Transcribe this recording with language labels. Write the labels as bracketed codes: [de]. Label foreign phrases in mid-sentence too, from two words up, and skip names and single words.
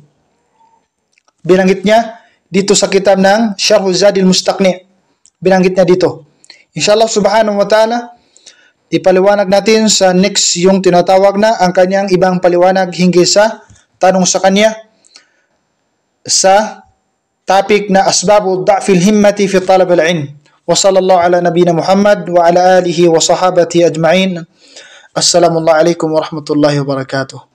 [tl] Binanggit niya dito sa kitab ng Syarh Zadil Mustaqni. Binanggit niya dito. [ar] إن شاء الله سبحانه وتعالى, [tl] ipaliwanag natin sa next yung tinatawag na ang kanyang ibang paliwanag hinggil sa tanong sa kanya sa topic na [ar] أسباب ضعف الهمة في طلب العلم. وصلى الله على نبينا محمد وعلى آله وصحابته أجمعين. السلام عليكم ورحمة الله وبركاته.